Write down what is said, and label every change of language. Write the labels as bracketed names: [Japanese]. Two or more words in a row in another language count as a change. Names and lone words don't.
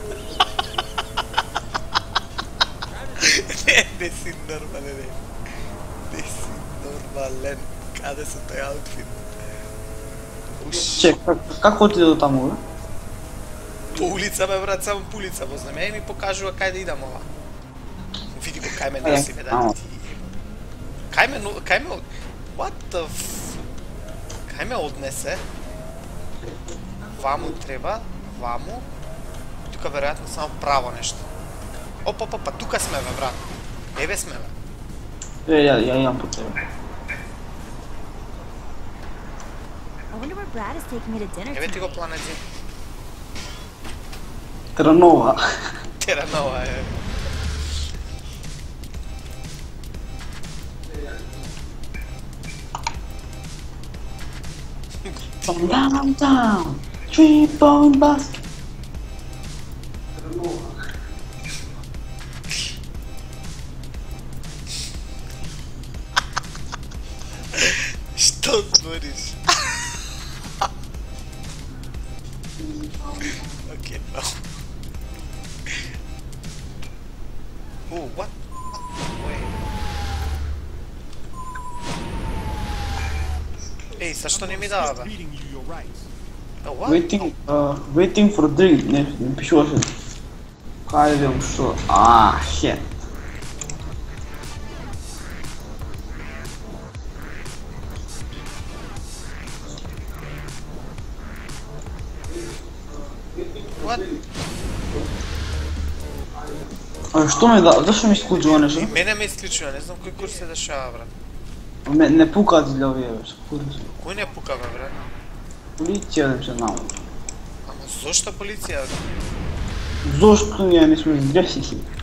[Macedonian] Не си нормален, не си нормален. Каде се тој аутфит? Чек, како отиде до таму, бе? По улица, бе, брат, само по улица возна ме и ми покажува кај да идам ова. Види го кај ме носи, бе, да ти... Кај ме... [English] What the f... [Macedonian] Кај ме однесе? Ваму треба, ваму. Тука веројатно само право нешто. Опа, тука сме, бе, брат. Еве сме, бе. Ја имам по тебе. [English] I wonder where Brad is taking me to dinner [Macedonian] Еве ти го [English] tonight. [Macedonian] планетин. Транова. Теранова е. [English] From downtown, 3-point basket. [Macedonian] Што збориш? Окей, [English] no. Oh, what? Wait. [Macedonian] Ей, зашто не ми дава, бе? [English] Reading you your rights. Oh, what? Waiting for drink. [Macedonian] Не пишуваше. Кај да што? [English] Shit. What? [Macedonian] Што ме да, зашто ми исклучува нешто? И мене ме исклучува, не знам кој курс се дешава, брат. Не пукаат ли овие, бе, курс. Кој не пука, бе, брат? Полиција да се знам. Ама зошто полиција, бе? Зошто ние не сме грешници?